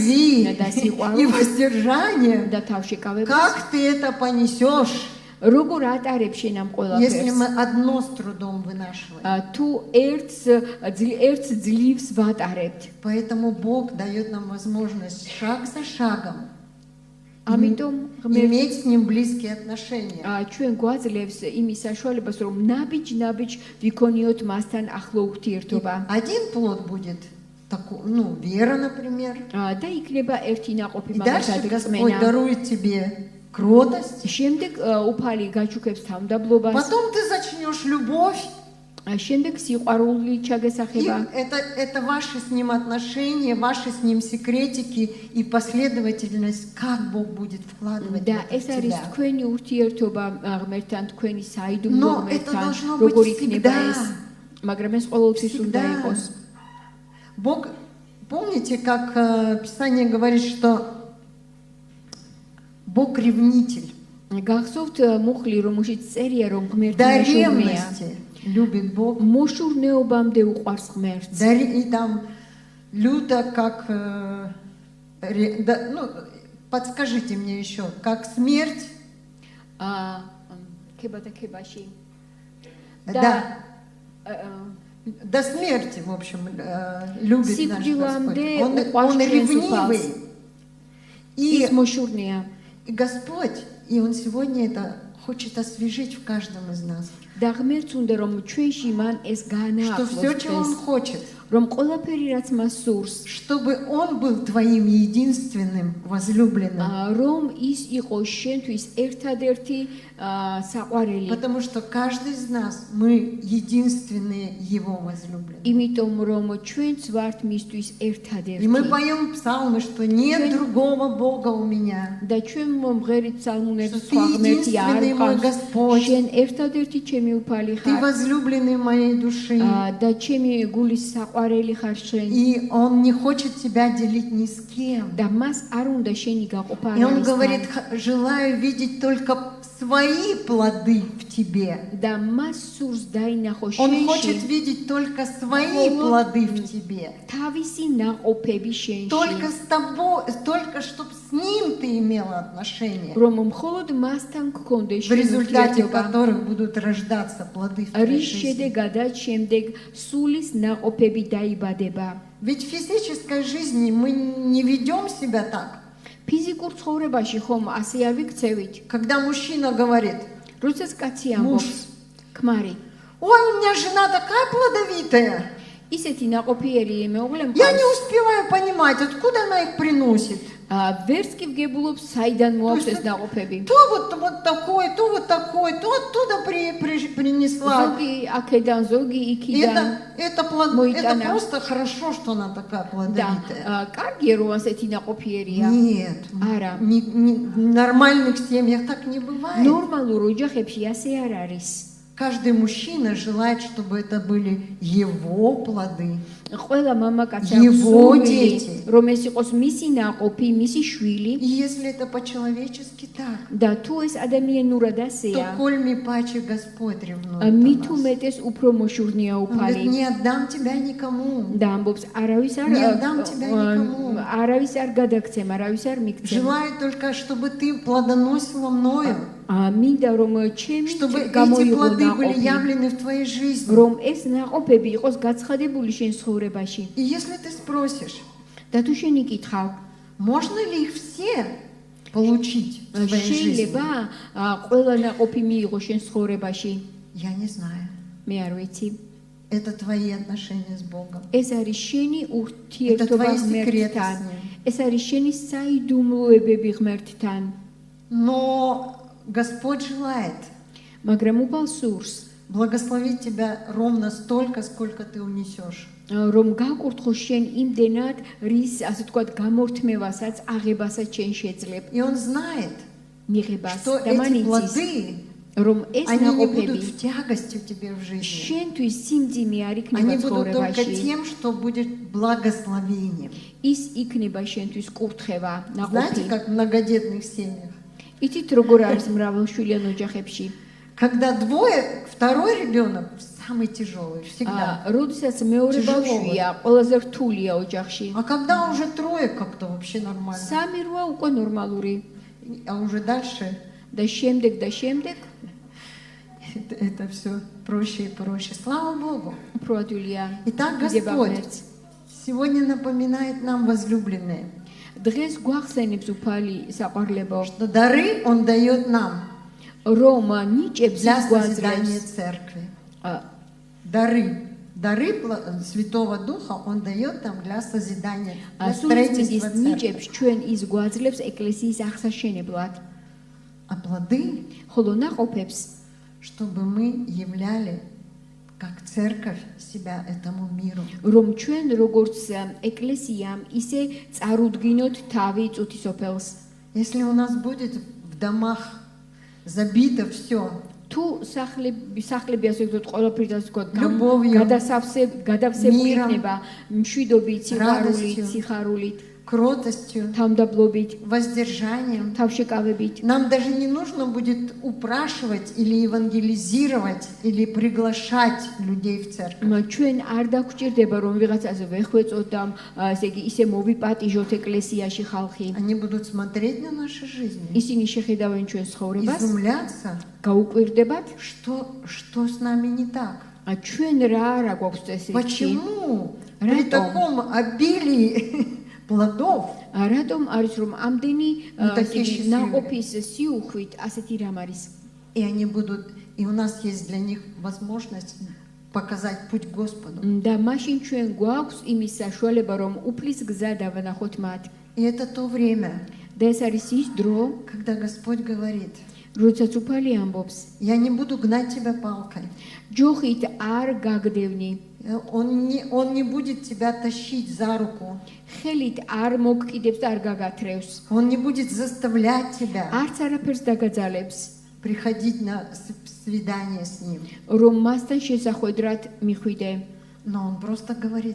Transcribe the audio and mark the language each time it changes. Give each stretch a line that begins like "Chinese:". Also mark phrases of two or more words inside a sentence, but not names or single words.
Russian: любви,
Georgian: და
Russian: и
Georgian: სიყვარულს
Russian: воздержания,
Georgian: და თავშეკავებას
Russian: как ты это понесешь,
Georgian: როგორ ატარებ შენ ამ
Russian: если мы
Georgian: ყველაფერს
Russian: одно с трудом вынашиваем?
Georgian: თუ ერთს ძლივს ვატარებთ.
Russian: Поэтому Бог дает нам возможность шаг за шагом
Georgian: ამიტომ ღმერთი
Russian: иметь с Ним близкие отношения.
Georgian: ჩვენ გვაძლევს იმის საშუალებას რომ ნაბიჯ ვიქონიოთ მასთან ახლო
Russian: И
Georgian: ურთიერთობა
Russian: один плод будет такой, ну, вера, например.
Georgian: და იქნება ერთი ნაყოფი
Russian: И дальше
Georgian: მაგალითად
Russian: Господь
Georgian: რწმენა.
Russian: дарует тебе кротость.
Georgian: შემდეგ უფალი გაჩუქებს თავდაბლობას,
Russian: Потом ты зачнешь любовь.
Georgian: შემდეგ სიყვარული
Russian: И
Georgian: ჩაგესახება.
Russian: это ваши с Ним отношения, ваши с Ним секретики и последовательность, как Бог будет вкладывать
Georgian: და
Russian: это в
Georgian: ეს არის
Russian: тебя.
Georgian: თქვენი ურთიერთობა ღმერთთან, თქვენი საიდუმლო
Russian: Но это
Georgian: ღმერთთან,
Russian: должно быть
Georgian: როგორ იქნება
Russian: всегда.
Georgian: ეს. მაგრამ ეს ყოველთვის უნდა
Russian: Всегда.
Georgian: იყოს.
Russian: Бог, помните, как Писание говорит, что Бог ревнитель.
Georgian: გახსოვთ მუხლი, რომელშიც წერია, რომ ღმერთი
Russian: До
Georgian: მეშურნეა.
Russian: ревности любит Бог.
Georgian: მოშურნეობამდე უყვარს ღმერთს.
Russian: И там люто, как... ну, подскажите мне еще, как смерть.
Georgian: ქება და ქებაში.
Russian: Да, до смерти, в общем, любит наш
Georgian: Сикривамде
Russian: Господь.
Georgian: уқваш
Russian: Он
Georgian: чен
Russian: ревнивый.
Georgian: супас.
Russian: И
Georgian: ის მოშურნეა.
Russian: Господь, и Он сегодня это хочет освежить в каждом из нас.
Georgian: და ღმერთს უნდა რომ ჩვენში მან ეს
Russian: Что все, чего Он
Georgian: გაანახლოს,
Russian: хочет,
Georgian: რომ ყველაფერი რაც მას სურს,
Russian: чтобы Он был твоим единственным возлюбленным.
Georgian: რომ ის იყოს შენთვის ერთადერთი საყვარელი.
Russian: Потому что каждый из нас, мы единственные Его возлюбленные.
Georgian: იმიტომ რომ ჩვენც варთ მისთვის
Russian: И мы
Georgian: ერთადერთი.
Russian: поем псалмы, что нет другого Бога у меня.
Georgian: და ჩვენ მომღერით სალმუნებს
Russian: Что
Georgian: სხვა
Russian: ты
Georgian: ღმერთი არ
Russian: единственный мой
Georgian: ყავს.
Russian: Господь.
Georgian: შენ ერთადერთი ჩემი უფალი
Russian: Ты
Georgian: ხარ.
Russian: возлюбленный моей души.
Georgian: და ჩემი გულის საყვარელი ხარ შენ.
Russian: И Он не хочет тебя делить ни с кем.
Georgian: და მას არ უნდა შენი გაყოფა
Russian: И Он
Georgian: არისთან.
Russian: говорит, желаю видеть только свои плоды в тебе.
Georgian: და მას სურს დაინახო
Russian: Он
Georgian: შენში
Russian: хочет видеть только свои плоды в тебе.
Georgian: თავისი ნაყოფები შენში.
Russian: Только с тобой, только чтобы с Ним ты имела отношения,
Georgian: რომ მხოლოდ მასთან გქონდეს
Russian: в результате
Georgian: ურთიერთობა,
Russian: которых будут рождаться плоды в твоей
Georgian: რის
Russian: жизни.
Georgian: შედეგადაც შემდეგ სულის ნაყოფები დაიბადება.
Russian: Ведь в физической жизни мы не ведем себя так.
Georgian: ფიზიკურ ცხოვრებაში ხომ ასე არ ვიქცევით.
Russian: Когда мужчина говорит,
Georgian: როდესაც კაცი მუშ. ამბობს, ქმარი,
Russian: ой, у меня жена такая плодовитая,
Georgian: ისეთი ნაყოფიერი მეუღლე
Russian: я не
Georgian: მყავს.
Russian: успеваю понимать, откуда она их приносит.
Georgian: ვერც კი ვგებულობს საიდან მოაქვს ეს ნაყოფები.
Russian: То вот такой, то вот такой, то оттуда принесла.
Georgian: ზოგი აქედან, зоги
Russian: И
Georgian: იქიდან.
Russian: это
Georgian: Мойтана.
Russian: просто хорошо, что она такая
Georgian: და
Russian: плодовитая.
Georgian: კარგია რომ ასეთი ნაყოფიერია.
Russian: Нет,
Georgian: Ара.
Russian: в нормальных семьях так не бывает.
Georgian: ნორმალურ ოჯახებში ასე არ არის.
Russian: Каждый мужчина желает, чтобы это были его плоды.
Georgian: ყველა მამაკაცს
Russian: Его
Georgian: აქვს
Russian: дети.
Georgian: რომ ეს იყოს მისი ნაყოფი, მისი შვილი
Russian: И если это по-человечески так,
Georgian: და თუ ეს ადამიანურად
Russian: то
Georgian: ასეა,
Russian: кольми паче Господь ревнует о
Georgian: მით
Russian: нас.
Georgian: უმეტეს უფრო მოშურნია
Russian: Он говорит,
Georgian: უფალი
Russian: не отдам тебя никому.
Georgian: და ამბობს არავის
Russian: Не отдам тебя никому.
Georgian: არავის არ გადაგცემ, არავის არ მიგცემ.
Russian: Желаю только, чтобы ты плодоносила мною,
Georgian: მინდა რომ ჩემი
Russian: чтобы эти
Georgian: გამოიღო
Russian: плоды были
Georgian: ნაყოფი,
Russian: явлены в твоей жизни.
Georgian: რომ ეს ნაყოფები იყოს გაცხადებული შენ ცხოვრებაში.
Russian: И если ты спросишь,
Georgian: და თუ შენ იკითხავ,
Russian: можно ли их все получить в твоей жизни?
Georgian: შეიძლება ყველა ნაყოფი მიიღო შენ ცხოვრებაში?
Russian: Я не знаю.
Georgian: მე არ ვიცი.
Russian: Это твои отношения с Богом.
Georgian: ეს არის შენი
Russian: Это
Georgian: ურთიერთობა
Russian: твои секреты
Georgian: ღმერთთან.
Russian: с Ним.
Georgian: ეს არის შენი საიდუმლოებები ღმერთთან.
Russian: Но Господь желает
Georgian: მაგრამ უბალ სურს,
Russian: благословить тебя ровно столько, сколько ты унесешь.
Georgian: რომ გაკურთხო შენ იმდენად, რის, ასე ვთქვათ, გამორთმევასაც, აღებასაც შენ შეძლებ,
Russian: И Он знает,
Georgian: მიღებას
Russian: что
Georgian: და მან
Russian: эти
Georgian: იცის,
Russian: плоды,
Georgian: რომ ეს
Russian: они не
Georgian: ნაყოფები
Russian: будут в тягостью тебе в жизни.
Georgian: შენთვის სიმძიმე არ იქნება
Russian: Они будут только
Georgian: ცხოვრებაში.
Russian: тем, что будет благословением.
Georgian: ის იქნება შენთვის კურთხევა,
Russian: Знаете,
Georgian: ნაყოფი.
Russian: как в многодетных семьях?
Georgian: იცით როგორ არის მრავალშვილიან ოჯახებში?
Russian: Когда двое, второй ребенок самый тяжелый всегда.
Georgian: როდესაც მეორე
Russian: Тяжело.
Georgian: ბავშვია, ყველაზე რთულია ოჯახში.
Russian: А когда уже трое, как-то вообще нормально.
Georgian: სამი რვა უკვე ნორმალური
Russian: А уже дальше
Georgian: და შემდეგ
Russian: это все проще и проще. Слава Богу.
Georgian: უფრო ადვილია.
Russian: Итак,
Georgian: დიდება
Russian: Господь
Georgian: ღმერთს.
Russian: сегодня напоминает нам, возлюбленные,
Georgian: დღეს გვახსენებს უფალი საყვარლებო,
Russian: что дары Он дает нам
Georgian: რომ ნიჭებს
Russian: для
Georgian: ის
Russian: созидания
Georgian: გვაძლევს.
Russian: церкви. Дары Святого Духа Он дает нам для созидания, для
Georgian: სულწმინდის
Russian: строительства церкви.
Georgian: ნიჭებს ჩვენ ის გვაძლევს ეკლესიის აღსაშენებლად,
Russian: А плоды,
Georgian: ხოლო ნაყოფებს
Russian: чтобы мы являли как церковь себя этому миру.
Georgian: რომ ჩვენ როგორც ეკლესიამ ისე წარუდგინოთ თავი წუთისოფელს.
Russian: Если у нас будет в домах забито все
Georgian: თუ სახლები ასე ვთქვათ, ყველაფერი ასე ვთქვათ,
Russian: Любовью,
Georgian: გადავსებული
Russian: მირом,
Georgian: იქნება მშვიდობით,
Russian: радостью,
Georgian: სიხარულით,
Russian: кротостью,
Georgian: თავმდაბლობით,
Russian: воздержанием.
Georgian: თავშეკავებით.
Russian: Нам даже не нужно будет упрашивать или евангелизировать или приглашать людей в церковь.
Georgian: ჩვენ არ დაგვჭირდება რომ ვიღაცაზე ვეხვეწოთ და ესე იგი ისე მოვიპატიჟოთ ეკლესიაში ხალხი.
Russian: Они будут смотреть на наши жизни,
Georgian: ისინი შეხედავენ ჩვენ ცხოვრებას,
Russian: изумляться,
Georgian: გაუკვირდებათ,
Russian: что с нами не так.
Georgian: ჩვენ რა არა გვაქვს წესრიგი.
Russian: Почему при
Georgian: Ратом.
Russian: таком обилии плодов
Georgian: რატომ არის რომ ამდენი
Russian: такие
Georgian: ესე იგი,
Russian: счастливые.
Georgian: ნაყოფის სიუხვით ასეთი რამ არის?
Russian: и они будут, и у нас есть для них возможность показать путь Господу.
Georgian: და მაშინ ჩვენ გვაქვს იმის საშუალება რომ უფლის გზა დავანახოთ მათ.
Russian: И это то время,
Georgian: და ეს არის ის დრო,
Russian: когда Господь говорит:
Georgian: როდესაც უფალი ამბობს,
Russian: я не буду гнать тебя палкой.
Georgian: ჯოხით არ გაგდევნი,
Russian: Он не будет тебя тащить за руку.
Georgian: ხელით არ მოგკიდებს და არ გაგათრევს,
Russian: Он не будет заставлять тебя
Georgian: არც არაფერს დაგაძალებს,
Russian: приходить на свидание с Ним.
Georgian: რომ მასთან შესახვედრად მიხვიდე.
Russian: Но Он просто говорит: